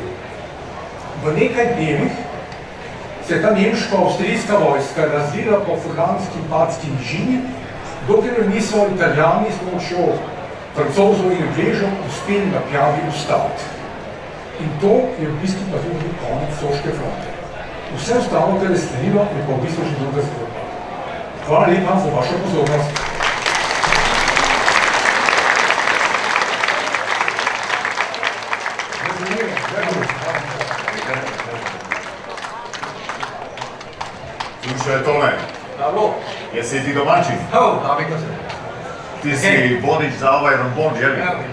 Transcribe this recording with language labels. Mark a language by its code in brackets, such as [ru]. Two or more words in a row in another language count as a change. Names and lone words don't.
[sl] V nekaj dnevih se je ta nemško-avstrijska vojska razvila po furlanski padski nižini, dokler niso Italijani s pomočjo Francozov in Angležov uspeli na Pjavi ustaviti. In to je v bistvu pa tudi konec Soške fronte. Vse ostalo, kar je sledilo, je pa v bistvu že druga zgodba. Hvala lepa za vašo pozornost. [hr] Slušaj, Tome, jesi ti domačin? Ti si vodič za ovaj rombon, je li?